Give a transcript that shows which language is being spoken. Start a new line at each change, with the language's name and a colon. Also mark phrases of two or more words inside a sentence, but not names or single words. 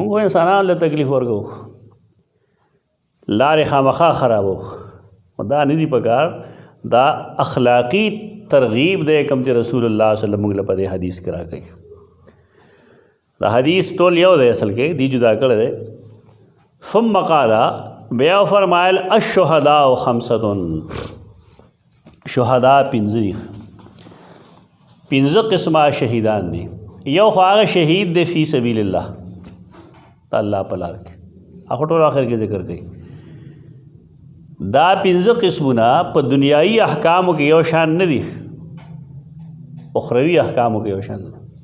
Pashto: موږ خو انسانانو له تکلیف ورکوو، لارې خامخا خرابوو. دا نه دي پکار، دا اخلاقی ترغیب دی کوم چې رسول الله
Arabic: صلی الله علیه وسلم
Pashto: موږ له په دې حدیث کې راکوي. دا حدیث ټول یو دی اصل کې، دی جدا کړی دی.
Arabic: ثم قال،
Pashto: بیا فرمایل
Arabic: الشهداء خمسة،
Pashto: شهدا پنځه دي، پنځه قسمه شهیدان دي. یو خو هغه شهید دی
Arabic: فی سبیل الله،
Pashto: د الله په لار کې، هغه ټول آخر کې ذکر کوي. دا پنځه قسمونه په دنیایي احکامو کې یو شان نه دي، اخروي احکامو کې یو شان دي.